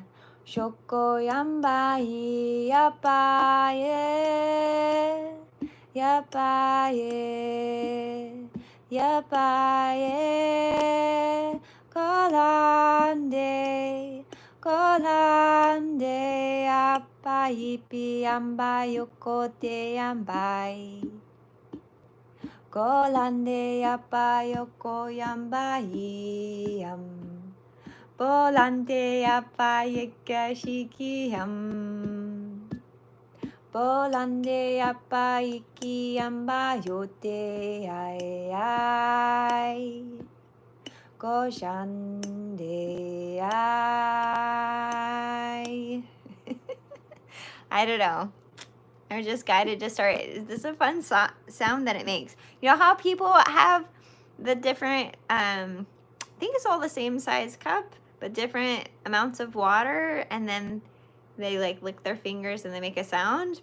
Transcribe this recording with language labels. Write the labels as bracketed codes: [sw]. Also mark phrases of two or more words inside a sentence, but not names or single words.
[en] Shokoyamba yapaye, yapaye, yapaye, kolande, kolande, yapayipi yamba yokote yambai. Kolande yapa yoko yamba yam. Volante apa yekashikiyam. Volante apa ikiyamba yote ai ai. Koshande I. I don't know. I'm just guided to start. Is this a fun sound that it makes? You know how people have the different, I think it's all the same size cup, but different amounts of water, and then they like lick their fingers and they make a sound.